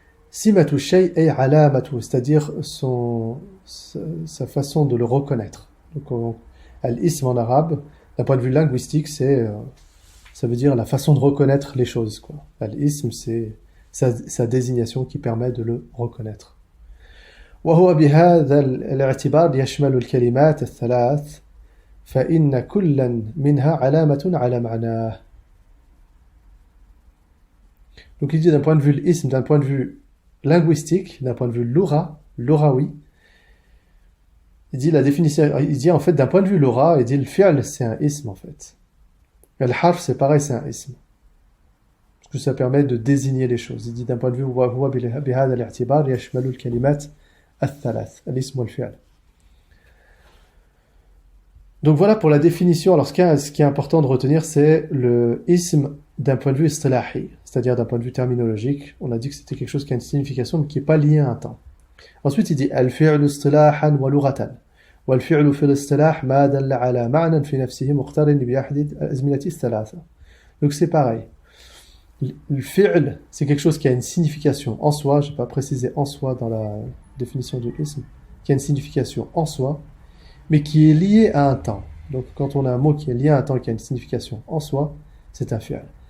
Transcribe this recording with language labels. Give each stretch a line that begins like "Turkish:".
Arabic: Simatu shay ay alamatu,
French: c'est-à-dire sa façon de le reconnaître. Donc al-ism en arabe, d'un point de vue linguistique, ça veut dire la façon de reconnaître les choses, quoi. Al-ism, c'est sa désignation qui permet de le reconnaître.
Arabic: وهو بهذا الاعتبار يشمل الكلمات الثلاث فإن كلا منها علامة على معناه.
French: Donc il dit d'un point de vue l'ism, d'un point de vue linguistique, d'un point de vue l'orawi, il dit la définition, il dit en fait d'un point de vue l'ora, il dit le fi'l c'est un ism en fait. Et le harf c'est pareil, c'est un ism. Parce que ça permet de désigner les choses. Il dit d'un point de vue
Arabic: وهو بهذا الاعتبار يشمل الكلمات الثلاث الاسم والفعل.
French: Donc voilà pour la définition. Alors ce qui est important de retenir, c'est le ism d'un point de vue istilahi, c'est-à-dire d'un point de vue terminologique. On a dit que c'était quelque chose qui a une signification mais qui n'est pas lié à un temps. Ensuite il dit
Arabic: al-fi'lu istilahan wa lughatan. والفعل في الاصطلاح ما دل على معنى في نفسه مقترن بأحد الأزمنة الثلاثة.
French: Donc c'est pareil. Le fi'l, c'est quelque chose qui a une signification en soi, je n'ai pas précisé en soi dans la définition du ism, qui a une signification en soi, mais qui est lié à un temps. Donc quand on a un mot qui est lié à un temps, qui a une signification en soi, c'est un fi'l.